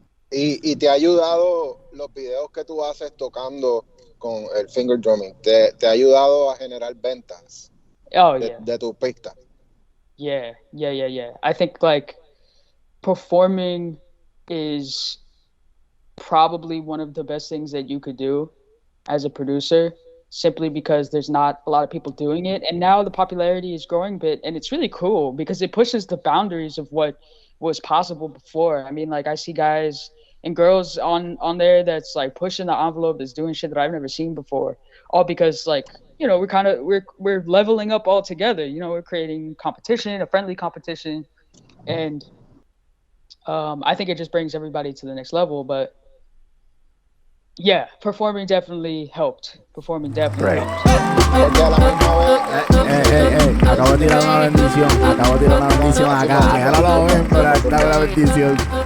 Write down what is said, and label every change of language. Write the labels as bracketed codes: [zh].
[es] Y te ha ayudado los videos que tú haces tocando con el finger drumming, te ha ayudado a generar ventas [en] Oh yeah. [es] de tus pistas. [en] Yeah. I think like performing is probably one of the best things that you could do as a producer, simply because there's not a lot of people doing it. And now the popularity is growing a bit, and it's really cool because it pushes the boundaries of what was possible before. I mean, like I see guys and girls on there that's like pushing the envelope, that's doing shit that I've never seen before, all because like, you know, we're leveling up all together. You know, we're creating competition, a friendly competition, and I think it just brings everybody to the next level. But yeah, performing definitely helped. Performing definitely Right. helped. [es] Porque a la misma vez, Acabo de tirar una bendición. Acabo de tirar una bendición acá. Acá no lo ven, pero acá está la bendición.